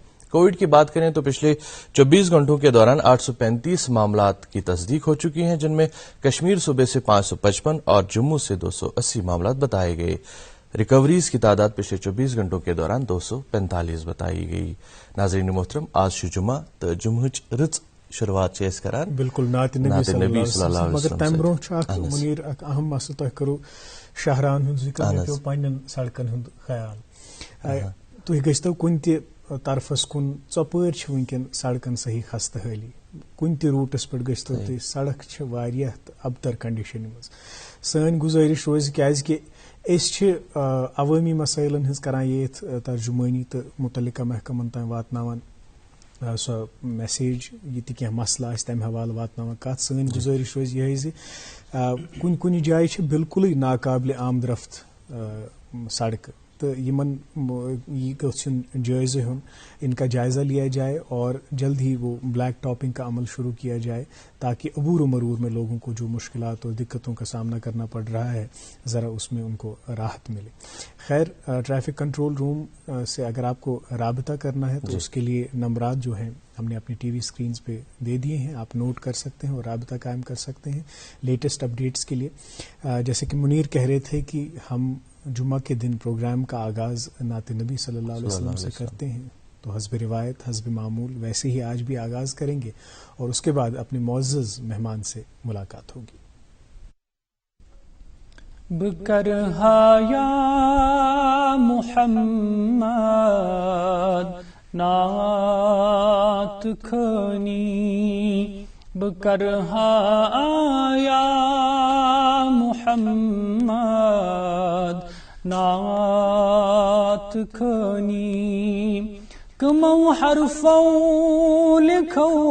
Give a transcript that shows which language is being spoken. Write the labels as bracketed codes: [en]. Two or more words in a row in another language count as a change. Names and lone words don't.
[ur] کووڈ کی بات کریں تو پچھلے 24 گھنٹوں کے دوران 835 معاملات کی تصدیق ہو چکی ہیں، جن میں کشمیر صوبے سے 555 اور جموں سے 280 معاملات بتائے گئے. ریکوریز کی تعداد پچھلے 24 گھنٹوں کے دوران 245 بتائی گئی. ناظرین محترم، [ks] آج جمعہ تو جمعچ رچ شروعات کران [ur] بالکل نعت نبی صلی اللہ علیہ وسلم. [ks] مگر تمہ برونٛہہ منیر اکھ اہم مسئلہ تۄہہِ کرو شاہراہن ہُنٛد ذکر مےٚ پیوٚو پننٮ۪ن سڑکن ہُنٛد خیال. تُہۍ گٔژھتو کُنہِ تہِ طرفس کُن ژۄپٲرۍ چھِ وٕنکٮ۪ن سڑکن صحیح خستہٕ حٲلی، کُنہِ تہِ روٗٹس پٮ۪ٹھ گٔژھتو تُہۍ، سڑک چھِ واریاہ ابتر کنڈیشن منٛز. سٲنۍ گُزٲرِش روزِ کیازکہِ أسۍ چھِ عوٲمی مسٲیلن ہٕنٛز کران ییٚتھ ترجُمٲنی تہٕ مُتعلقہ محکمن تام واتناوان سۄ میسیج، یہِ تہِ کینٛہہ مسلہٕ آسہِ تمہِ حوالہٕ واتناوان کتھ. سٲنۍ گُزٲرِش روزِ یِہے زِ کُنہِ کُنہِ جایہِ چھِ بالکُلٕے ناقابلِ آمد رفت سڑکہٕ تہٕ یِمن یہ گوٚژھ یُن جٲیزٕ ہیوٚن، [ur] ان کا جائزہ لیا جائے اور جلد ہی وہ بلیک ٹاپنگ کا عمل شروع کیا جائے تاکہ عبور و مرور میں لوگوں کو جو مشکلات اور دقتوں کا سامنا کرنا پڑ رہا ہے ذرا اس میں ان کو راحت ملے. خیر، ٹریفک کنٹرول روم سے اگر آپ کو رابطہ کرنا ہے تو اس کے لیے نمبرات جو ہیں ہم نے اپنی ٹی وی اسکرینز پہ دے دیے ہیں، آپ نوٹ کر سکتے ہیں اور رابطہ قائم کر سکتے ہیں لیٹسٹ اپڈیٹس کے لیے. جیسے کہ منیر کہہ رہے تھے کہ ہم جمعہ کے دن پروگرام کا آغاز نعت نبی صلی اللہ علیہ وسلم سے کرتے ہیں، تو حسب روایت حسب معمول ویسے ہی آج بھی آغاز کریں گے اور اس کے بعد اپنے معزز مہمان سے ملاقات ہوگی. [ks] بکرہا یا محمد نعت کھنی، بکرہا یا محمد نعت کھنی، کمو حرفو لکھو